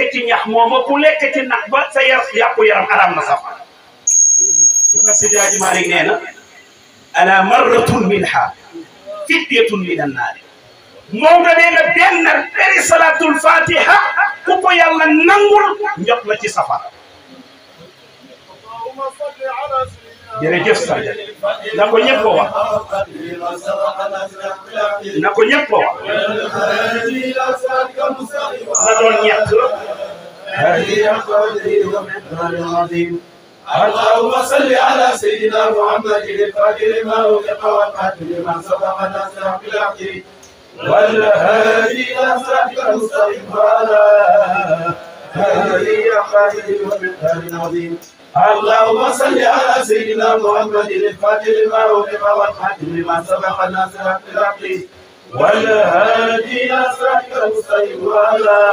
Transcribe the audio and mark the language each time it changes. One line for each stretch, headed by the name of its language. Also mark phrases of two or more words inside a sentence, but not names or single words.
Wolof: ci ñax mooma ku lekk ci nag ba sa yàqu yaram araam na safara na Seydi Hadji Malick nee na
Arabic: على مرة منها فتية من النار
Wolof: moom da nee na benn beri salaatul fatiha ku ko yàlla nangul njot la ci safara jërëjëf Sadio na ko ñëpp ko wax na ko ñëpp ko wax na doon ñett
Arabic: اللهم صل على سيدنا محمد الفاتح لما أغلق والخاتم لما سبق ناصر بالحق والهادي إلى صراطك المستقيم وعلى آله وصحبه ومقدار عظيم اللهم صل على سيدنا محمد الفاتح لما أغلق والخاتم لما سبق ناصر بالحق والهادي إلى صراطك المستقيم وعلى